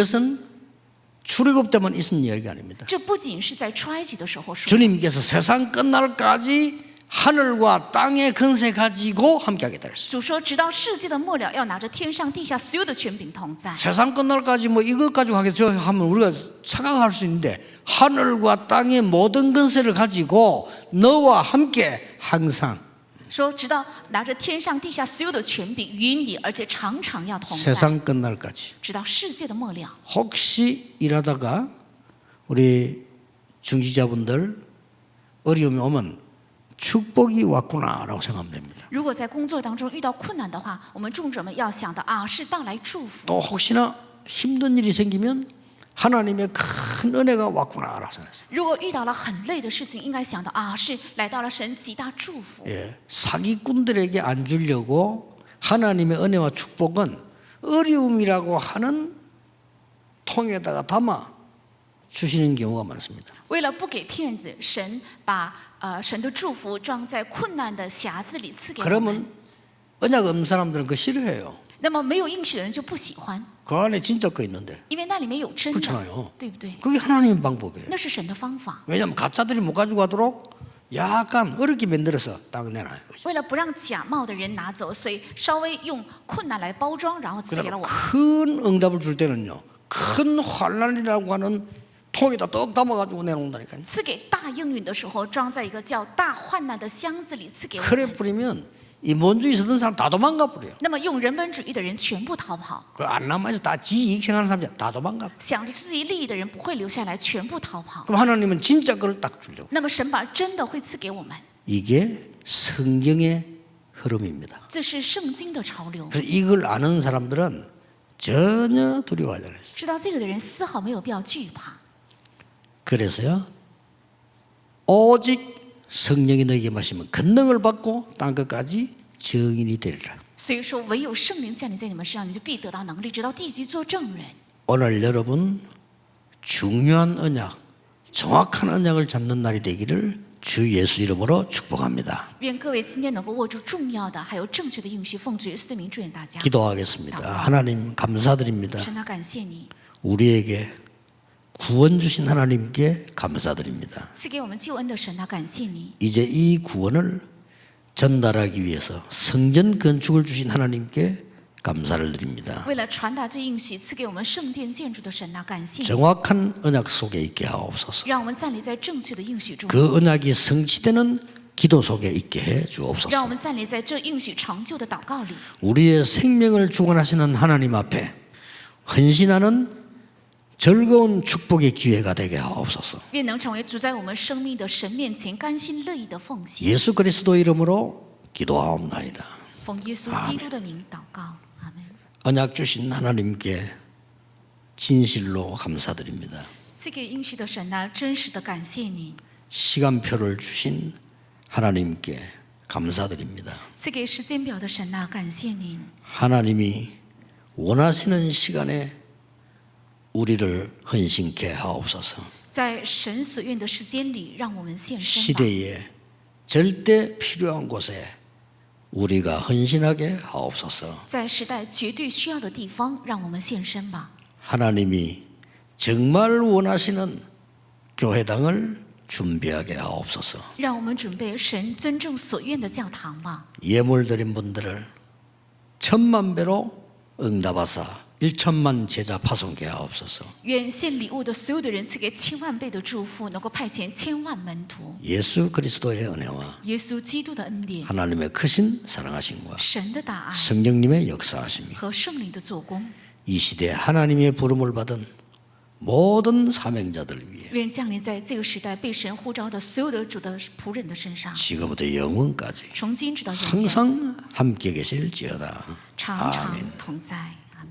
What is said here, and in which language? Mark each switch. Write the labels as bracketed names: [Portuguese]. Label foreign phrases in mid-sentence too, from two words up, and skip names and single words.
[Korean] 그것은 출애굽 때만 있은 이야기가 아닙니다. [Chinese] 这不仅是在出埃及的时候说， [Korean] 주님께서 세상 끝날까지 하늘과 땅의 근세 가지고 함께 하겠다 그랬어요. [Chinese] 主说，直到世界的末了，要拿着天上地下所有的权柄同在。 [Korean] 세상 끝날까지 뭐 이것 가지고 하겠죠 하면 우리가 착각할 수 있는데 하늘과 땅의 모든 근세를 가지고 너와 함께 항상 [Chinese] 说，直到拿着天上地下所有的权柄与你，而且常常要同在， [Korean] 세상 끝날까지. [Chinese] 直到世界的末了。 [Korean] 혹시 일하다가 우리 중지자분들 어려움이 오면 축복이 왔구나라고 생각하면 됩니다. [Chinese] 如果在工作当中遇到困难的话，我们众者们要想的啊，是到来祝福。 [Korean] 또 혹시나 힘든 일이 생기면 하나님의 큰 은혜가 왔구나라고 생각했어요. [Chinese] 如果遇到了很累的事情，应该想到啊，是来到了神极大祝福。 [Korean] 예, 사기꾼들에게 안 주려고 하나님의 은혜와 축복은 어려움이라고 하는 통에다가 담아 주시는 경우가 많습니다. [Chinese] 为了不给骗子，神把神的祝福装在困难的匣子里赐给我们。 [Korean] 그러면 언약 없는 사람들은 그거 싫어해요. [Chinese] 那么没有应许的人就不喜欢， [Korean] 그 안에 진짜 거 있는데 [Chinese] 因为那里面有真的， [Korean] 그렇잖아요. [Chinese] 对不对？ [Korean] 그게 하나님의 방법이에요. [Chinese] 那是神的方法。 [Korean] 왜냐하면 가짜들이 못 가지고 가도록 약간 어렵게 만들어서 딱 내놔요. [Chinese] 为了不让假冒的人拿走，所以稍微用困难来包装，然后赐给了 [Korean] 그다음에 [Chinese] 我们。 [Korean] 큰 응답을 줄 때는요. 큰 환란이라고 하는 통에다 떡 담아가지고 내놓는다니까요. [Chinese] 赐给大应允的时候，装在一个叫大患难的箱子里赐给我 [Korean] 그래 [Chinese] 们。 [Korean] 뿌리면 이 원주의 있었던 사람 다 도망가 버려요. [Chinese] 那么用人本主义的人全部逃跑， [Korean] 그 안 남아서 다 지이익 생각하는 사람들 다 도망가. [Chinese] 想着自己利益的人不会留下来，全部逃跑。 [Korean] 그럼 하나님은 진짜 그걸 딱 주려고. [Chinese] 那么神把真的会赐给我们， [Korean] 이게 성경의 흐름입니다. [Chinese] 这是圣经的潮流。 [Korean] 그래서 이걸 아는 사람들은 전혀 두려워하지 않아요. [Chinese] 知道这个的人丝毫没有必要惧怕。 [Korean] 그래서요. 오직 성령이 너에게 마시면 권능을 받고 땅 끝까지 증인이 되리라. [Chinese] 所以说，唯有圣灵降临在你们身上，你就必得到能力，直到地极做证人。 [Korean] 오늘 여러분 중요한 언약, 정확한 언약을 잡는 날이 되기를 주 예수 이름으로 축복합니다. [Chinese] 愿各位今天能够握住重要的，还有正确的应许，奉主耶稣的名祝愿大家。 [Korean] 기도하겠습니다. 하나님 감사드립니다. [Chinese] 神啊，感谢你 [Korean] 우리에게 구원 주신 하나님께 감사드립니다. [Chinese] 赐给我们救恩的神啊，感谢你。 [Korean] 이제 이 구원을 전달하기 위해서 성전 건축을 주신 하나님께 감사를 드립니다. [Chinese] 为了传达这应许，赐给我们圣殿建筑的神啊，感谢你。 [Korean] 정확한 언약 속에 있게 하옵소서. [Chinese] 让我们站立在正确的应许中， [Korean] 그 언약이 성취되는 기도 속에 있게 해 [Chinese] 让我 [Korean] 주옵소서. [Chinese] 们站立在这应许成就的祷告里。 [Korean] 우리의 생명을 주관하시는 하나님 앞에 헌신하는 즐거운 축복의 기회가 되게 하옵소서. [Chinese] 愿能成为主在我们生命的神面前甘心乐意的奉献。 [Korean] 예수 그리스도 이름으로 기도하옵나이다. [Chinese] 奉耶稣基督的名祷告，阿门。 [Korean] 언약 주신 하나님께 진실로 감사드립니다. [Chinese] 赐给应许的神啊，真实的感谢你； [Korean] 시간표를 주신 하나님께 감사드립니다. [Chinese] 赐给时间表的神啊，感谢您。 [Korean] 하나님이 원하시는 시간에 우리를 헌신케 하옵소서. [Chinese] 在神所愿的时间里，让我们献身吧。 [Korean] 시대에 절대 필요한 곳에 우리가 헌신하게 하옵소서. [Chinese] 在时代绝对需要的地方，让我们献身吧。 [Korean] 하나님이 정말 원하시는 교회당을 준비하게 하옵소서. [Chinese] 让我们准备神真正所愿的教堂吧。 [Korean] 예물 드린 분들을 1000만 배로 응답하사 1천만 제자 파송케 하옵소서. [Chinese] 愿献礼物的所有的人赐给千万倍的祝福，能够派遣千万门徒。 [Korean] 예수 그리스도의 은혜와 [Chinese] 耶稣基督的恩典、 [Korean] 하나님의 크신 사랑하심과 [Chinese] 神的大爱 [Korean] 성령님의 역사하심이 [Chinese] 和圣灵的做工， [Korean] 이 시대에 하나님의 부름을 받은 모든 사명자들 위해 [Chinese] 愿降临在这个时代被神呼召的所有的主的仆人的身上， [Korean] 지금부터 영원까지 [Chinese] 从今直到永远， [Korean] 항상 함께 계실지어다. [Chinese] 常常同在。